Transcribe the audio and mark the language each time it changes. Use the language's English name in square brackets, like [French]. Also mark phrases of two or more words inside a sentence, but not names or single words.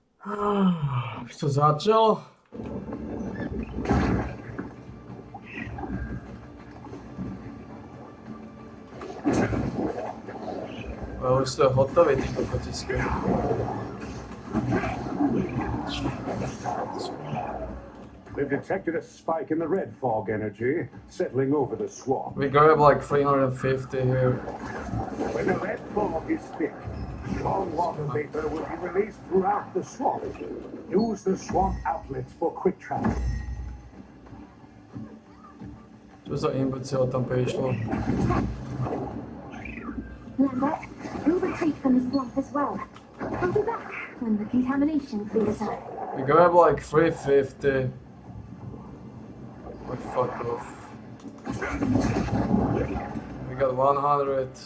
[Slovak] Už to začalo? Ale už to je hotové, ty kokotiské. [English] We've detected a spike in the red fog energy settling over the swamp. We grab like 350 here. When the red fog is thick, strong water vapor will be released throughout the swamp. Use the swamp outlets for quick travel. [Slovak] Čo za imbecil tam prišlo? [English] Lambert, we'll retreat from the swamp as well. I'll be back when the contamination clears up. We grab like 350. Like fuck off. We got 100.